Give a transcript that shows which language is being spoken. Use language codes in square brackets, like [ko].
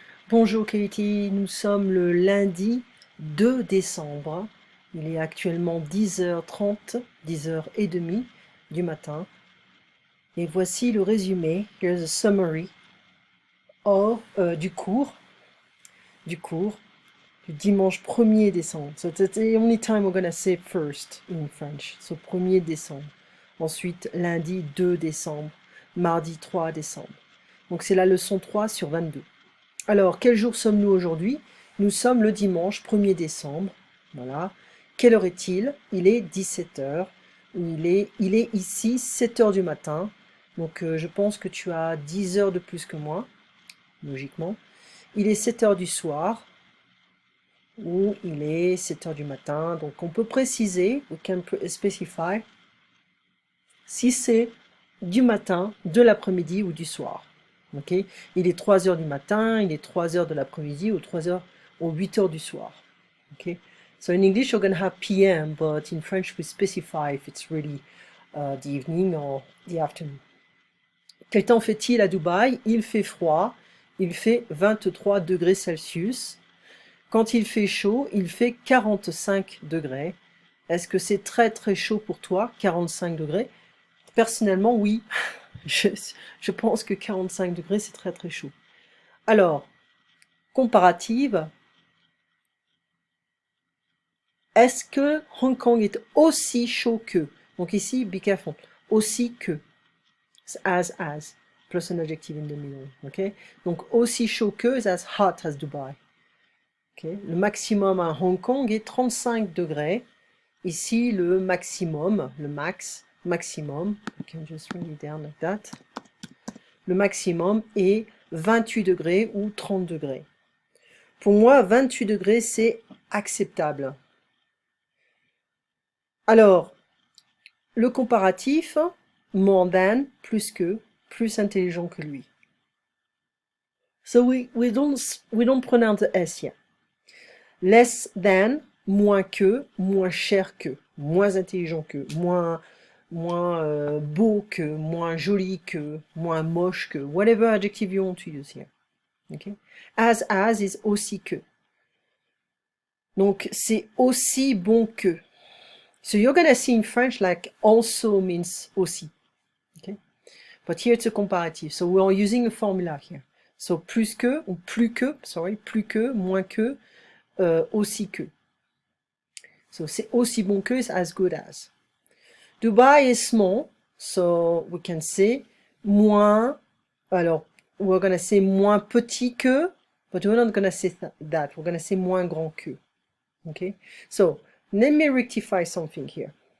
[fr] Bonjour Katie, nous sommes le lundi 2 décembre. Il est actuellement 10h30, 10h30 du matin. Et voici le résumé, [en] here's a summary [fr] du cours du dimanche 1er décembre. [en] So that's the only time we're going to say first in French. So 1er décembre. [fr] Ensuite, lundi 2 décembre. Mardi 3 décembre. Donc c'est la leçon 3 sur 22. Alors, quel jour sommes-nous aujourd'hui? Nous sommes le dimanche 1er décembre. Voilà. Quelle heure est-il? Il est 17h. Il est ici 7h du matin. Donc, je pense que tu as 10 heures de plus que moi, logiquement. Il est 7h du soir. Ou il est 7h du matin. Donc, on peut préciser, [en] we can specify, [fr] si c'est du matin, de l'après-midi ou du soir. Okay? Il est 3h du matin, il est 3h de l'après-midi ou 3h ou 8h du soir. [en] Okay? So in English you're going to have PM, but in French we specify if it's really the evening or the afternoon. [fr] Quel temps fait-il à Dubaï? Il fait froid, il fait 23 degrés Celsius. Quand il fait chaud, il fait 45 degrés. Est-ce que c'est très très chaud pour toi, 45 degrés? Personnellement, oui. Je pense que 45 degrés, c'est très très chaud. Alors, comparative. Est-ce que Hong Kong est aussi chaud que? Donc ici, [en] be careful. [fr] Aussi que. As. [en] Plus un adjective in the middle. Okay? [fr] Donc aussi chaud que [en] is as hot as [fr] Dubai. [en] Okay? [fr] Le maximum à Hong Kong est 35 degrés. Ici, le maximum, le maximum, [en] I can just write it down like that. [fr] Le maximum est 28 degrés ou 30 degrés. Pour moi, 28 degrés, c'est acceptable. Alors, le comparatif, [en] more than, [fr] plus que, plus intelligent que lui. [en] So we don't pronounce the S here. Less than, [fr] moins que, moins cher que, moins intelligent que, moins beau que, moins joli que, moins moche que, [en] whatever adjective you want to use here. Okay? As is [fr] aussi que. Donc, c'est aussi bon que. [en] So you're going to see in French like also means aussi. Okay? But here it's a comparative. So we are using a formula here. [fr] So plus que, ou plus que, moins que, aussi que. [en] So [fr] c'est aussi bon que [en] is as good as. Dubai is small, so we can say moins, alors we're going to say [fr] moins petit que, [en] but we're not going to say that. We're going to say [fr] moins grand que. [en] Okay? So let me rectify something here.